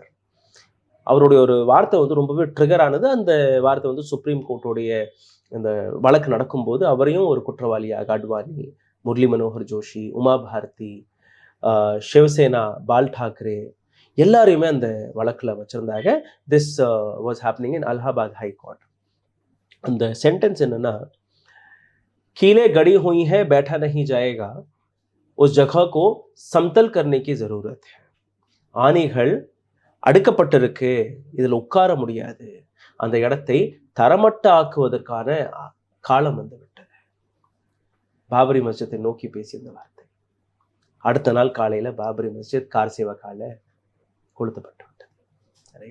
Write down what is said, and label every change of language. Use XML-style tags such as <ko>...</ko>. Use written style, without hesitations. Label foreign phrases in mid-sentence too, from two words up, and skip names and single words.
<ta>அவருடைய ஒரு வார்த்தை வந்து ரொம்பவே ட்ரிகர் ஆனது. அந்த வார்த்தை வந்து சுப்ரீம் கோர்ட்டுடைய இந்த வழக்கு நடக்கும்போது அவரையும் ஒரு குற்றவாளியாக அட்வானி, முரளி மனோகர் ஜோஷி, உமா பாரதி, சிவசேனா, பால் டாக்கரே எல்லாரையுமே அந்த வழக்கில் வச்சுருந்தாங்க.</ta> <en>This was happening in Allahabad High Court. அந்த சென்டென்ஸ் என்னன்னா,</en> <hi>कीलें गड़ी हुई है बैठा नहीं जाएगा, उस जगह को समतल करने की जरूरत है.</hi> <ta>ஆணிகள் அடுக்கப்பட்டிருக்கு, இதில் உட்கார முடியாது, அந்த இடத்தை தரமட்ட ஆக்குவதற்கான காலம் வந்து விட்டது. பாபரி மஸ்ஜித்தை நோக்கி பேசிய இந்த வார்த்தை. அடுத்த நாள் காலையில் பாபரி மஸ்ஜித் கார் சேவக்கால கொளுத்தப்பட்டு விட்டது.</ta>